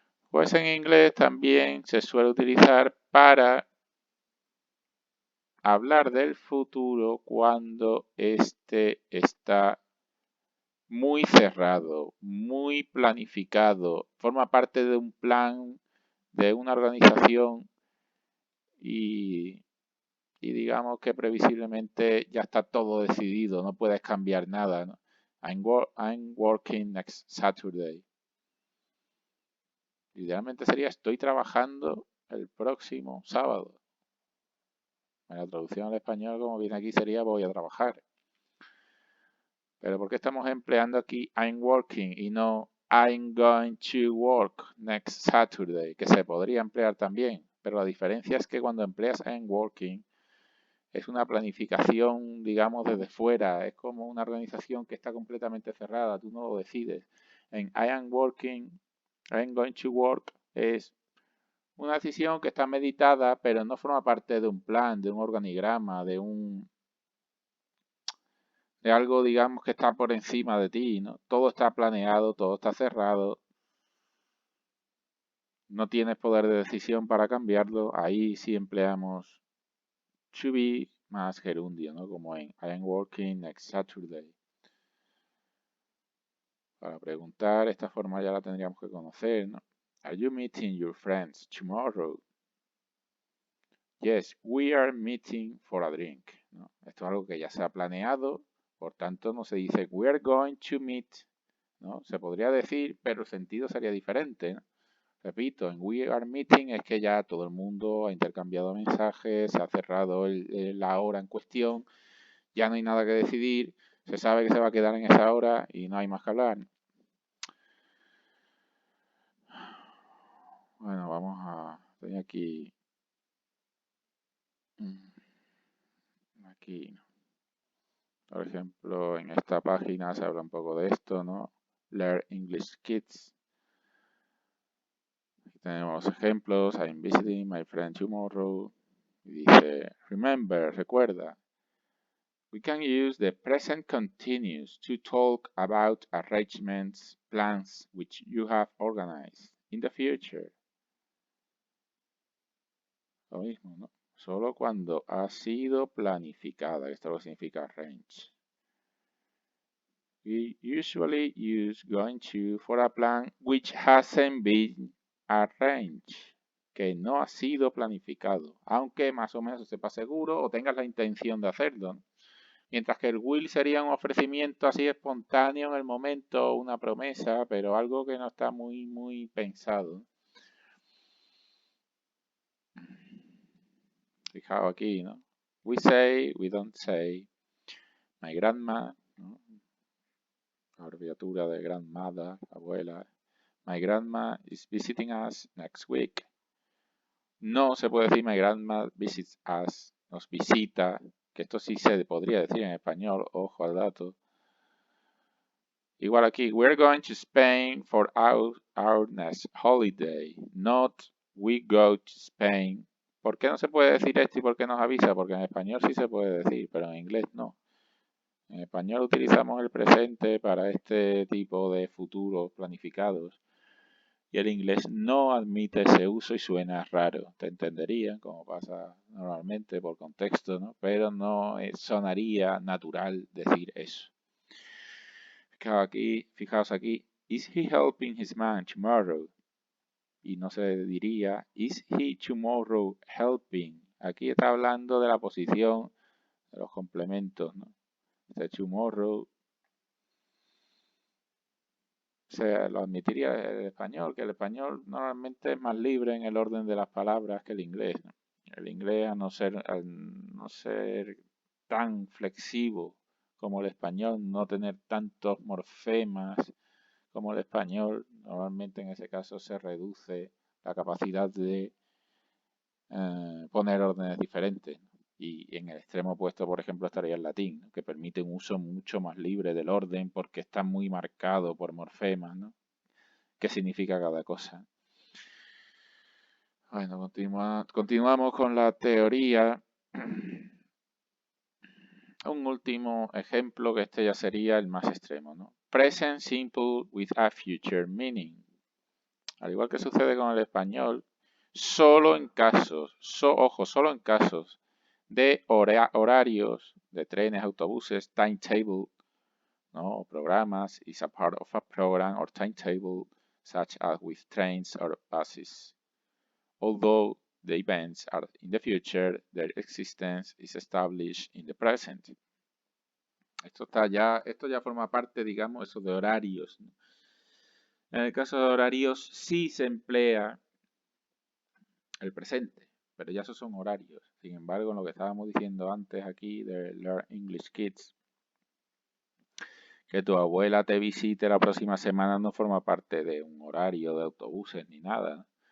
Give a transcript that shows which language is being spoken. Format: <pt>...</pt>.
<es>Pues en inglés también se suele utilizar para hablar del futuro cuando éste está muy cerrado, muy planificado, forma parte de un plan, de una organización y digamos que previsiblemente ya está todo decidido, no puedes cambiar nada, ¿no?</es> <en>I'm working next Saturday.</en> <es>Idealmente sería estoy trabajando el próximo sábado. En la traducción al español, como viene aquí, sería voy a trabajar. Pero ¿por qué estamos empleando aquí</es> <en>I'm working</en> <es>y no</es> <en>I'm going to work next Saturday?</en> <es>Que se podría emplear también. Pero la diferencia es que cuando empleas</es> <en>I'm working</en> <es>es una planificación, digamos, desde fuera. Es como una organización que está completamente cerrada. Tú no lo decides. En</es> <en>I am working, I'm going to work</en> <es>es una decisión que está meditada, pero no forma parte de un plan, de un organigrama, de algo, digamos, que está por encima de ti, ¿no? Todo está planeado, todo está cerrado. No tienes poder de decisión para cambiarlo. Ahí sí empleamos to be más gerundio, ¿no? Como en</es> <en>I am working next Saturday.</en> <es>Para preguntar, esta forma ya la tendríamos que conocer, ¿no?</es> <en>Are you meeting your friends tomorrow? Yes, we are meeting for a drink,</en> <es>¿no? Esto es algo que ya se ha planeado, por tanto no se dice</es> <en>we are going to meet,</en> <es>¿no? Se podría decir, pero el sentido sería diferente, ¿no? Repito, en</es> <en>we are meeting</en> <es>es que ya todo el mundo ha intercambiado mensajes, se ha cerrado la hora en cuestión, ya no hay nada que decidir, Se sabe que se va a quedar en esa hora y no hay más que hablar. Bueno, vamos a... Estoy aquí. Aquí, por ejemplo, en esta página se habla un poco de esto, ¿no?</es> <en>Learn English Kids.</en> <es>Aquí tenemos los ejemplos.</es> <en>I'm visiting my friend tomorrow.</en> <es>Y dice,</es> <en>remember,</en> <es>recuerda.</es> <en>We can use the present continuous to talk about arrangements, plans which you have organized in the future.</en> <es>Lo mismo, ¿no? Solo cuando ha sido planificada. Esto lo significa arrange.</es> <en>We usually use going to for a plan which hasn't been arranged,</en> <es>que no ha sido planificado, aunque más o menos sepa seguro o tengas la intención de hacerlo, ¿no? Mientras que el will sería un ofrecimiento así espontáneo en el momento, una promesa, pero algo que no está muy pensado. Fijaos aquí,</es> <en>¿no? We say, we don't say. My grandma, ¿no?</en> <es>Abreviatura de grandmother, abuela.</es> <en>My grandma is visiting us next week.</en> <es>No se puede decir</es> <en>my grandma visits us,</en> <es>nos visita, que esto sí se podría decir en español, ojo al dato. Igual aquí,</es> <en>we're going to Spain for our next holiday, not we go to Spain.</en> <es>¿Por qué no se puede decir esto y por qué nos avisa? Porque en español sí se puede decir, pero en inglés no. En español utilizamos el presente para este tipo de futuros planificados y el inglés no admite ese uso y suena raro. Te entendería, como pasa normalmente por contexto, ¿no? Pero no sonaría natural decir eso. Fijaos aquí,</es> <en>is he helping his man tomorrow?</en> <es>Y no se diría,</es> <en>is he tomorrow helping?</en> <es>Aquí está hablando de la posición de los complementos, ¿no? Este tomorrow se lo admitiría el español, que el español normalmente es más libre en el orden de las palabras que el inglés, ¿no? El inglés, al no ser tan flexivo como el español, no tener tantos morfemas como el español, normalmente en ese caso se reduce la capacidad de poner órdenes diferentes. Y en el extremo opuesto, por ejemplo, estaría el latín, ¿no? Que permite un uso mucho más libre del orden porque está muy marcado por morfemas, ¿no? ¿Qué significa cada cosa? Bueno, continuamos con la teoría. Un último ejemplo, que este ya sería el más extremo, ¿no?</es> <en>Present simple with a future meaning.</en> <es>Al igual que sucede con el español, solo en casos, solo en casos de horarios de trenes, autobuses, timetable, ¿no?</es> <en>Programas, is a part of a program or timetable, such as with trains or buses. Although the events are in the future, their existence is established in the present.</en> <es>Esto ya forma parte, digamos, eso de horarios, ¿no? En el caso de horarios sí se emplea el presente, pero ya esos son horarios. Sin embargo, en lo que estábamos diciendo antes aquí de Learn English Kids, que tu abuela te visite la próxima semana no forma parte de un horario de autobuses ni nada.</es>